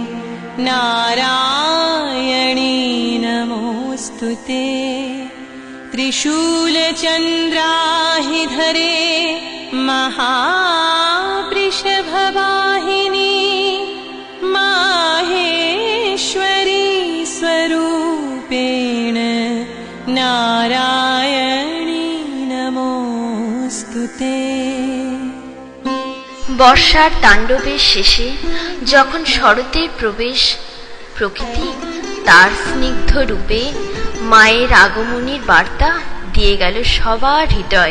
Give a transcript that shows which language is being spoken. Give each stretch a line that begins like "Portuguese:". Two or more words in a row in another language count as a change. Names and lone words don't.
Sanskrit: नारायणी नमोऽस्तुते त्रिशूलचन्द्राहिधरे महावृषभवाहिनी माहेश्वरी स्वरूपेण नारायणी नमोऽस्तुते।
Bangla: বর্ষার তাণ্ডবের শেষে যখন শরতের প্রবেশ, প্রকৃতি তার স্নিগ্ধ রূপে মায়ের আগমনীর বার্তা দিয়ে গেল সবার হৃদয়ে।